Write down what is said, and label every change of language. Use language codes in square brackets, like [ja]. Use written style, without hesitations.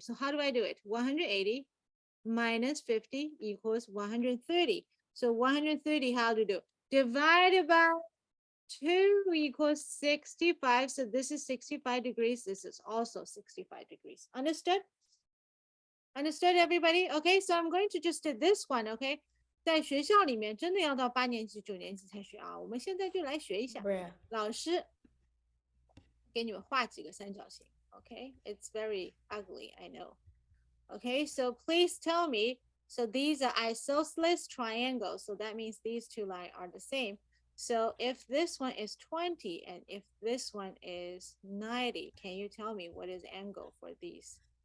[en] So how do I do it? 180 minus 50 equals 130. So 130, how to do? Divided by 2 equals 65. So this is 65 degrees. This is also 65 degrees. Understood? Understood, everybody? Okay, so I'm going to just do this one, okay? [zh] 在学校里面真的要到8年级、9年级才学啊，我们现在就来学一下。 [en] Bruh. [zh] 老师给你们画几个三角形 okay? [en] It's very ugly, I know. Okay, so please tell me, so these are isosceles triangles, so that means these two lines are the same. So if this one is 20 and if this one is 90, can you tell me what is angle for these?